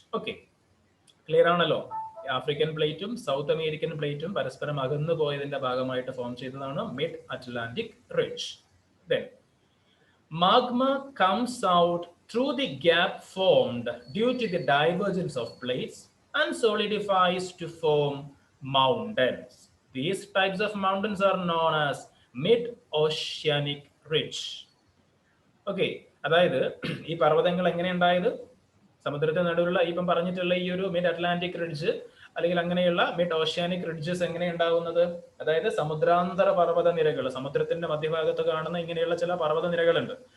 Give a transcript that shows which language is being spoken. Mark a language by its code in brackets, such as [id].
[ml] Okay, clear ആണല്ലോ? African പ്ലേറ്റും south American പ്ലേറ്റും പരസ്പരം അകന്നു പോയതിന്റെ ഭാഗമായിട്ട് ഫോം ചെയ്തതാണ് mid Atlantic ridge. [en] Then magma comes out through the gap formed due to the divergence of plates and solidifies to form mountains. These types of mountains are known as mid-oceanic ridge. [ml] Okay, അതായത് ഈ പർവ്വതങ്ങൾ എങ്ങനെ ഉണ്ടായത്? സമുദ്രത്തിന് നടുവിലുള്ള ഇപ്പം പറഞ്ഞിട്ടുള്ള ഈ ഒരു മിഡ് അറ്റ്ലാന്റിക് റിഡ്ജ് അല്ലെങ്കിൽ അങ്ങനെയുള്ള മിഡ് ഓഷ്യാനിക് റിഡ്ജസ് എങ്ങനെ ഉണ്ടാവുന്നത്? അതായത് സമുദ്രാന്തര പർവ്വത നിരകൾ, സമുദ്രത്തിന്റെ മധ്യഭാഗത്ത് കാണുന്ന ഇങ്ങനെയുള്ള ചില പർവ്വത നിരകളുണ്ട്.